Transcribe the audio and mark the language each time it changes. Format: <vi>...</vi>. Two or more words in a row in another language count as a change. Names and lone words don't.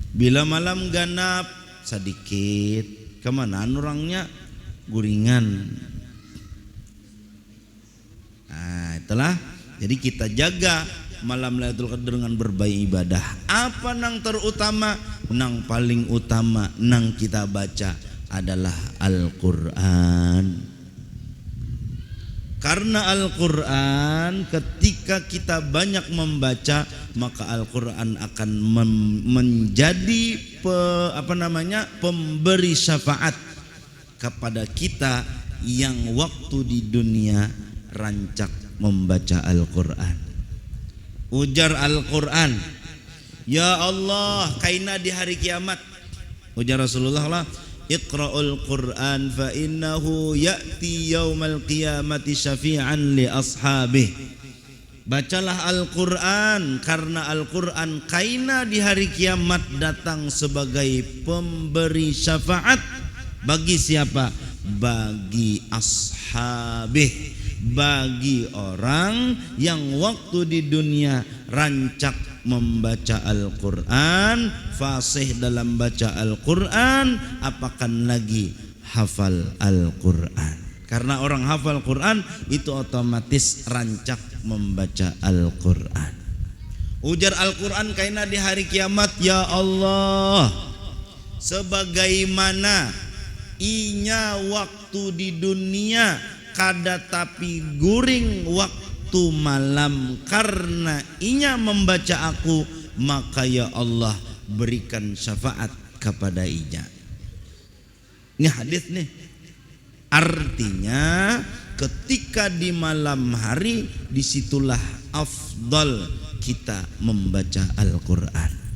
<bjn>Bila malam ganap sedikit, kemana orangnya guringan.</bjn> <id>Nah, itulah. Jadi kita jaga malam Lailatul Qadar dengan berbaik ibadah. Apa nang terutama? Nang paling utama nang kita baca adalah Al-Qur'an. Karena Al-Qur'an ketika kita banyak membaca, maka Al-Qur'an akan menjadi pemberi syafaat kepada kita yang waktu di dunia rancak membaca Al-Qur'an. Ujar Al-Qur'an,</id> <ar>يا الله,</ar> <id>kaina di hari kiamat.</id> <ar>Ujar Rasulullah lah, اقرءوا القرآن فإنه يأتي يوم القيامة شفيعا لأصحابه.</ar> <id>Bacalah Al-Qur'an karena Al-Qur'an kaina di hari kiamat datang sebagai pemberi syafaat bagi siapa? Bagi ashabih, bagi orang yang waktu di dunia rancak membaca Al-Qur'an, fasih dalam baca Al-Qur'an, apakan lagi hafal Al-Qur'an. Karena orang hafal Qur'an itu otomatis rancak membaca Al-Qur'an.</id> <bjn>Ujar Al-Qur'an kaina di hari kiamat,</bjn> <ar>يا الله,</ar> <bjn>sebagaimana inya waktu di dunia kada tapi guring waktu malam karena inya membaca aku,</bjn> <id>maka</id> <ar>يا الله</ar> <id>berikan syafaat kepada inya. Ini hadis nih. Artinya ketika di malam hari disitulah afdal kita membaca Al-Qur'an.</id>